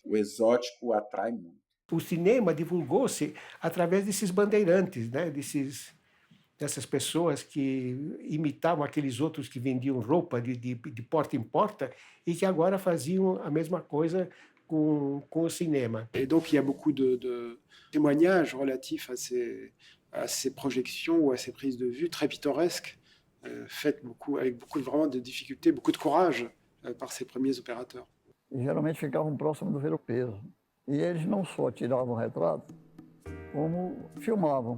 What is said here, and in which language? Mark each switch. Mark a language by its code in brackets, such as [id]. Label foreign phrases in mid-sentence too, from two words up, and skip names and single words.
[pt] O exótico atrai muito. O cinema divulgou-se através desses bandeirantes, né? Dessas pessoas que imitavam aqueles outros que vendiam roupa de porta em porta e que agora faziam a mesma coisa com o cinema. [fr] Et donc il y a beaucoup de témoignages relatifs à ces projections ou à ces prises de vue très pittoresques faite avec vraiment de difficultés, beaucoup de courage par ces premiers opérateurs. [pt] E geralmente ficavam próximos do ver-o-peso. E eles não só tiravam retrato, como filmavam.